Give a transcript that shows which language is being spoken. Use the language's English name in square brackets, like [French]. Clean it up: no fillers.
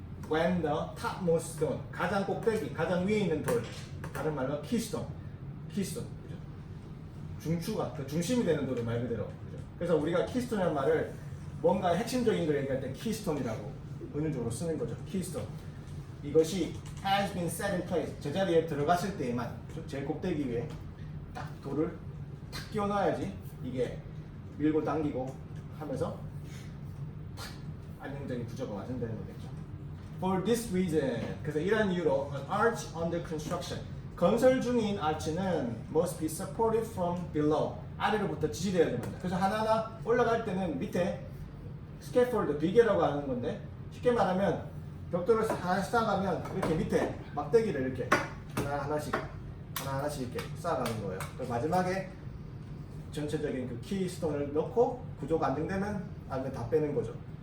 [English] When the topmost stone [Korean] 가장 꼭대기 가장 위에 있는 돌 다른 말로 keystone 그죠? 중추가 그 중심이 되는 돌이 말 그대로 그죠? 그래서 우리가 키스톤이라는 말을 뭔가 핵심적인 걸 얘기할 때 키스톤이라고 은유적으로 쓰는 거죠. 키스톤. 이것이 [English] has been set in place. [Korean] 제자리에 들어갔을 때에만 제일 꼭대기 위에 딱 돌을 탁 끼워놔야지 이게 밀고 당기고 하면서 탁 안정적인 구조가 완성되는 거겠죠. [English] For this reason, [Korean] 그래서 이런 이유로 [English] an arch under construction, [Korean] 건설 중인 아치는 [English] must be supported from below, [Korean] 아래로부터 지지되어야 됩니다. 그래서 하나하나 올라갈 때는 밑에 스캐폴드, 비계라고 하는 건데 쉽게 말하면 벽돌을 쌓아가면 이렇게 밑에 막대기를 이렇게 하나하나씩 이렇게 쌓아가는 거예요. 그리고 마지막에 전체적인 그 키스톤을 넣고 구조가 안정되면 아니면 다 빼는 거죠.